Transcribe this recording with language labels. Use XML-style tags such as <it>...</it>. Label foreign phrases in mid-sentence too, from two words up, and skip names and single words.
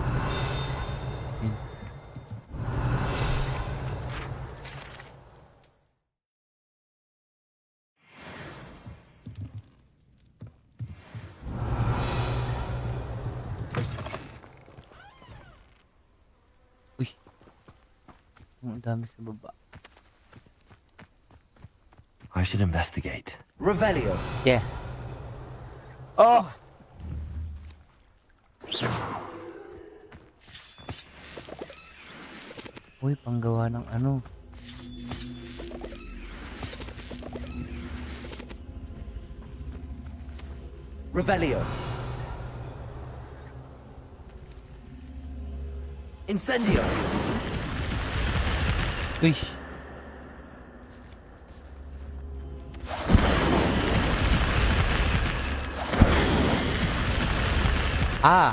<tl>Yun. Uy. Ang dami sa baba.</tl> <en>I should investigate. Revelio. Yeah.</en> <tl>Oh! Uy, panggawa ng ano. Revelio. Incendio. Uy. Ah.</tl>